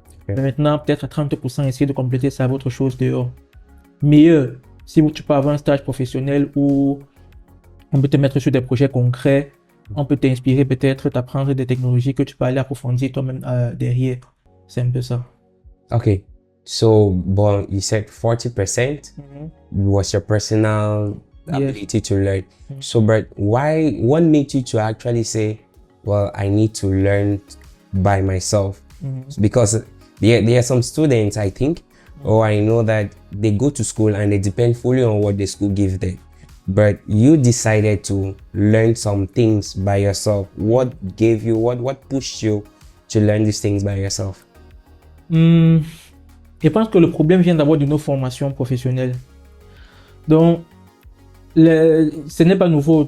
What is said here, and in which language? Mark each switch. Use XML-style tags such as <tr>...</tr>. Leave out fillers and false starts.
<fr>Mais maintenant, peut-être à 30%, essayer de compléter ça avec autre chose dehors. Meilleur, si tu peux avoir un stage professionnel où on peut te mettre sur des projets concrets, on peut t'inspirer peut-être, t'apprendre des technologies que tu peux aller approfondir toi-même derrière. C'est un peu ça.</fr> <en>Okay, so bon, you said 40% was your personal ability to learn. So, but what made you to actually say, well, I need to learn by myself? Because there are some students, I think, or I know that they go to school and they depend fully on what the school gives them. But you decided to learn some things by yourself. What gave you, what pushed you to learn these things by yourself?</en> <fr>Je pense que le problème vient d'abord de nos formations professionnelles. Donc, ce n'est pas nouveau.</fr>